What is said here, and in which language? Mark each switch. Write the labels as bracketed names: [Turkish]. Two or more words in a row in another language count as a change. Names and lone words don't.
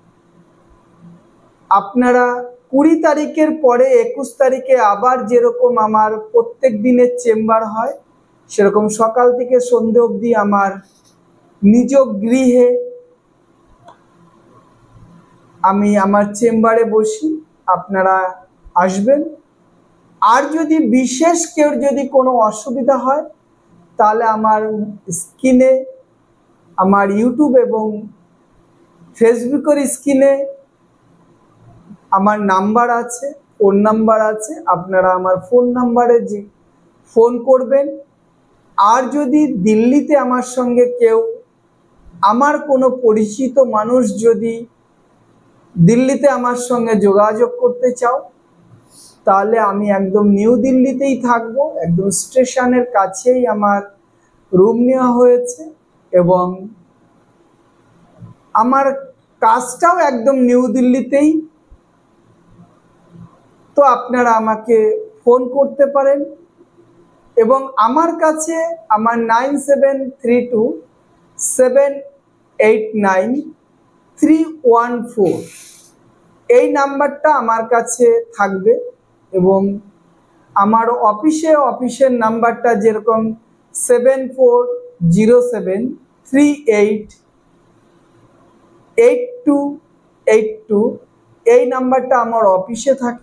[Bangla] আপনারা 20 তারিখের পরে 21 তারিখে আবার যেরকম আমার প্রত্যেক দিনের চেম্বার হয় সেরকম সকাল থেকে সন্ধ্যে অব্দি আমার নিজ গৃহে আমি আমার চেম্বারে বসি। আপনারা আসবেন। আর যদি বিশেষ কেউ যদি কোনো অসুবিধা হয় তাহলে আমার স্ক্রিনে আমার ইউটিউব এবং ফেসবুকের স্ক্রিনে আমার নাম্বার আছে, [English] phone number [Bangla] আছে। আপনারা আমার [English] phone numbere [Bangla] যে ফোন করবেন। আর যদি দিল্লিতে আমার সঙ্গে কেউ আমার কোনো পরিচিত মানুষ যদি দিল্লিতে আমার সঙ্গে যোগাযোগ করতে চাও তাহলে আমি একদম নিউ দিল্লিতেই থাকবো। একদম স্টেশনের কাছেই আমার রুম नेওয়া হয়েছে এবং আমার কাজটাও একদম নিউ দিল্লিতেই। তো আপনারা আমাকে ফোন করতে পারেন এবং আমার কাছে আমার 9732 789 314 এই নাম্বারটা আমার কাছে থাকবে এবং আমার অফিসের নাম্বারটা যেরকম 7407388282 এই নাম্বারটা আমার অফিসে থাকে।